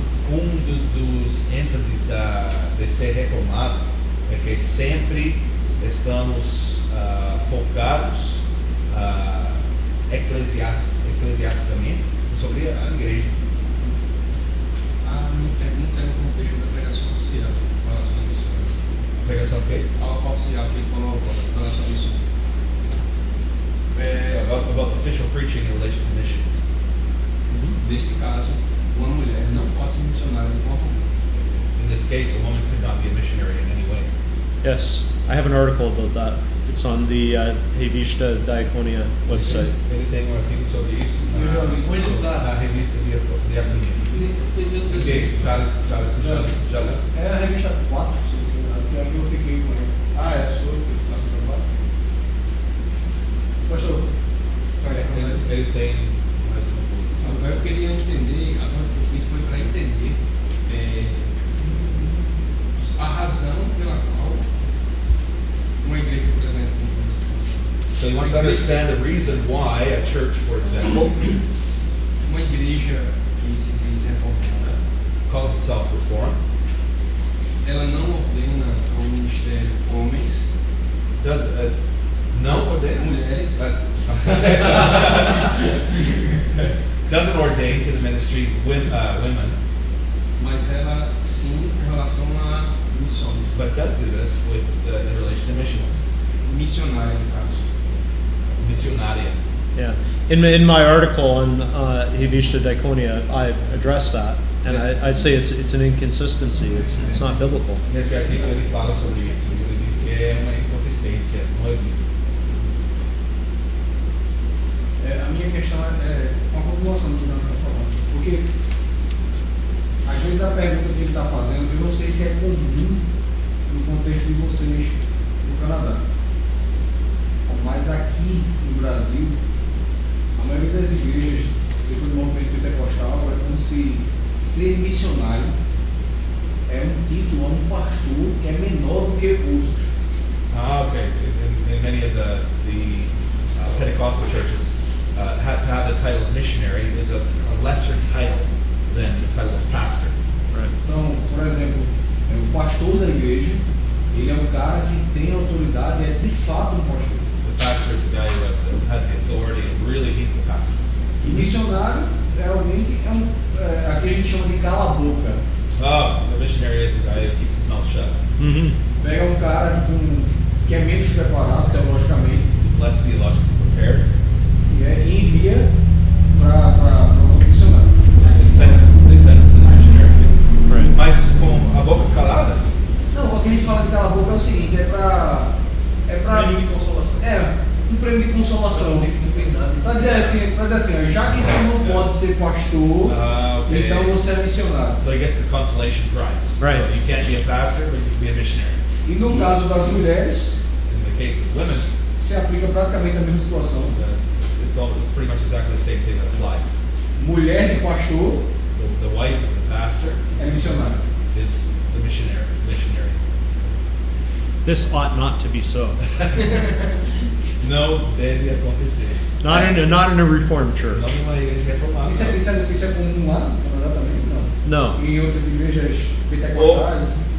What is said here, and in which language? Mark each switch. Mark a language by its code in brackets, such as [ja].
[pt] Dos ênfases de ser reformado é que sempre estamos focados eclesiasticamente sobre a igreja. A minha pergunta é no contexto da pregação oficial com relação a missões. Pregação o quê? A oficial que ele falou agora, com relação a missões. [en] About official preaching in relation to missions. [pt] Neste caso, uma mulher não pode ser missionária de forma alguma. [en] In this case, a woman could not be a missionary in any way. Yes, I have an article about that. It's on the Revista Diaconia website. [pt] Ele tem artigo sobre isso Onde está? na revista Diaconia. Ok, Charles, já leu? É a revista 4, que é que eu fiquei com ele. Ah, é sua que está no trabalho? Pastor, Ele tem mais uma coisa. Agora eu queria entender, a pergunta que eu fiz foi para entender a razão pela qual uma igreja, por exemplo, [en] So he wants to understand the reason why a church, for example, [pt] uma igreja que se diz reformada, [en] calls itself Reformed, [pt] ela não ordena ao ministério homens, does não ordena mulheres, [en] doesn't ordain to the ministry women, [pt] mas ela sim com relação a missões, [en] but does do this with in relation to missions, [pt] missionária no caso. missionaria. [en] Yeah. In my article on Revista Diaconia, I address that, and Yes. I'd say it's an inconsistency. It's not biblical. [pt] Nesse artigo ele fala sobre isso. Ele diz que é uma inconsistência, não é bíblico. a minha questão é uma continuação do que o Daniel está falando. Porque, às vezes, a pergunta que ele está fazendo, eu não sei se é comum no contexto de vocês no Canadá. Mas aqui no Brasil, a maioria das igrejas, depois do movimento pentecostal, é como se ser missionário é um título a um pastor que é menor do que outros. [en] Okay. In many of the Pentecostal churches, to have the title of missionary is a lesser title than the title of pastor. Right. [pt] Então, por exemplo, o pastor da igreja, ele é um cara que tem autoridade, é de fato um pastor. [en] The pastor is the guy who has the authority, and really he's the pastor. [pt] E missionário é alguém que aqui a gente chama de cala a boca. [en] The missionary is the guy who keeps his mouth shut. Mm-hmm. [pt] Pega um cara que é menos preparado teologicamente [en] He's less theologically prepared. [pt] e envia para o missionário. [en] They send him to the missionary field. Right. [pt] Mas com a boca calada, Não, o que a gente fala de cala a boca é o seguinte, é para Prêmio de consolação. um prêmio de consolação. Não sei que não fez nada. Para dizer assim, ó, já que tu não pode ser pastor, [en] okay. [pt] então você é missionário. [en] So he gets the consolation prize. Right. So you can't be a pastor, but you can be a missionary. [pt] E no caso das mulheres, [en] In the case of women, [pt] se aplica praticamente a mesma situação. [en] it's pretty much exactly the same thing that applies. [pt] Mulher de pastor [en] The wife of the pastor [pt] é missionária. [en] is the missionary. This ought not to be so. [pt] Não deve acontecer. [en] Not in a Reformed church. [pt] Não numa igreja reformada. Isso é comum lá no Canadá também? Não. [en] No. [pt] E em outras igrejas pentecostais?